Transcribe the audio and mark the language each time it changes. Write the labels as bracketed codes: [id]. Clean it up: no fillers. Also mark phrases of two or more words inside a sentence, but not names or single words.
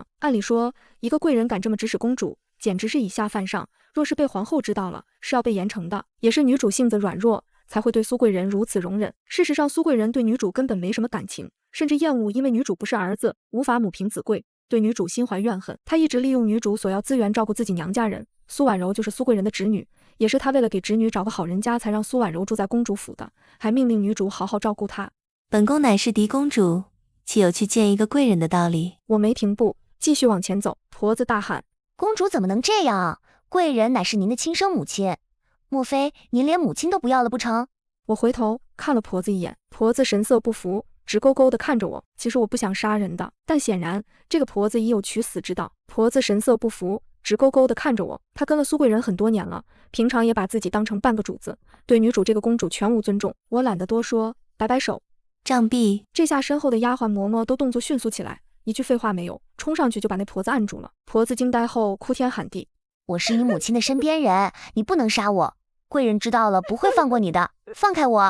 [zh] 按理說，一個貴人敢這麼指使公主，簡直是以下犯上，若是被皇後知道了，是要被嚴懲的。也是女主性子軟弱，才會對蘇貴人如此容忍。事實上，蘇貴人對女主根本沒什麼感情，甚至厭惡因為女主不是兒子，無法母憑子貴，對女主心懷怨恨。她一直利用女主索要資源照顧自己娘家人。蘇婉柔就是蘇貴人的侄女，也是她為了給侄女找個好人家，才讓蘇婉柔住在公主府的，還命令女主好好照顧她。本宮乃是嫡公主，豈有去見一個貴人的道理？我沒停步，繼續往前走。婆子大喊： 公主怎麼能這樣？貴人乃是您的親生母親，莫非您連母親都不要了不成？我回頭看了婆子一眼，婆子神色不服，直勾勾地看着我。其實我不想殺人的，但顯然這個婆子已有取死之道。婆子神色不服，直勾勾地看着我。她跟了蘇貴人很多年了，平常也把自己當成半個主子，對女主這個公主全無尊重。我懶得多說，擺擺手，杖斃。這下身後的丫鬟嬤嬤都動作迅速起來，一句廢話沒有，衝上去就把那婆子按住了。婆子驚呆後哭天喊地： 我是你母親的身邊人，你不能殺我，貴人知道了不會放過你的，放開我！